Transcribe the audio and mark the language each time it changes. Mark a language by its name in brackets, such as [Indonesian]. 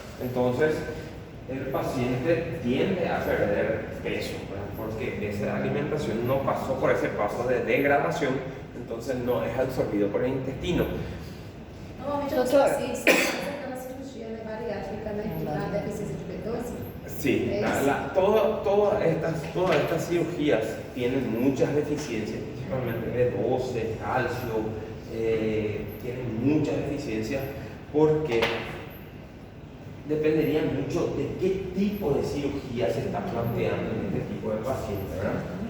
[Spanish] Entonces el paciente tiende a perder peso, ¿verdad? Porque esa alimentación no pasó por ese paso de degradación, entonces no es absorbido por el intestino. [Portuguese] Normalmente os Doutor. pacientes estão fazendo a cirurgia bariátrica, né? Da deficiência de B12. [Spanish] Sí, todas estas cirugías tienen muchas deficiencias, principalmente B12, calcio, tienen muchas deficiencias porque dependería mucho de qué tipo de cirugía se está planteando en este tipo de pacientes, ¿verdad?